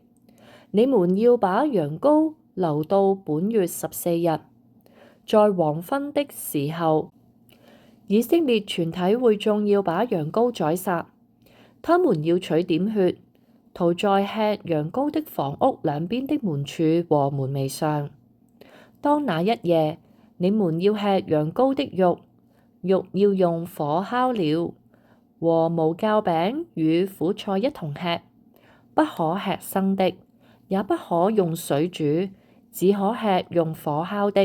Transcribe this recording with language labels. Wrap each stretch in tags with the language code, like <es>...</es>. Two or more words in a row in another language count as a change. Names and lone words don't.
<zh>你們要把羊羔留到本月14日，在黃昏的時候，以色列全體會眾要把羊羔宰殺。他們要取點血，塗在吃羊羔的房屋兩邊的門柱和門楣上。當那一夜，你們要吃羊羔的肉，肉要用火烤了，和無酵餅與苦菜一同吃，不可吃生的，也不可用水煮，只可吃用火烤的。</zh>